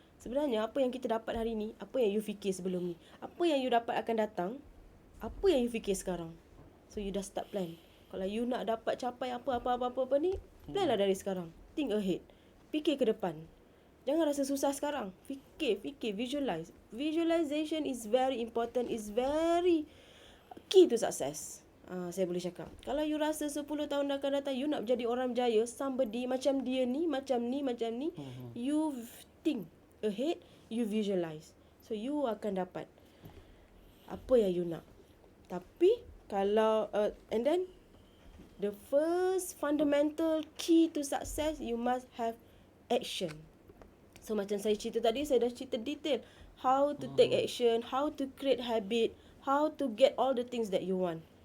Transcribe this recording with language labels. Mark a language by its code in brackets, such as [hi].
[ms] Sebenarnya apa yang kita dapat hari ni, apa yang you fikir sebelum ni, apa yang you dapat akan datang, apa yang you fikir sekarang. [en] So you dah start plan. [ms] Kalau you nak dapat capai apa ni, plan lah dari sekarang. [en] Think ahead. [ms] Fikir ke depan. Jangan rasa susah sekarang. Fikir, visualize. [en] Visualization is very important, is very key to success. [ms] Saya boleh cakap. Kalau you rasa 10 tahun akan datang, you nak jadi orang berjaya, somebody macam dia ni, macam ni, [en] you think ahead, you visualize. [ms] So you akan dapat apa yang you nak. Tapi kalau [en] and then the first fundamental key to success, you must have action. [ms] So macam saya cerita tadi, saya dah cerita detail [en] how to take action, how to create habit, how to get all the things that you want.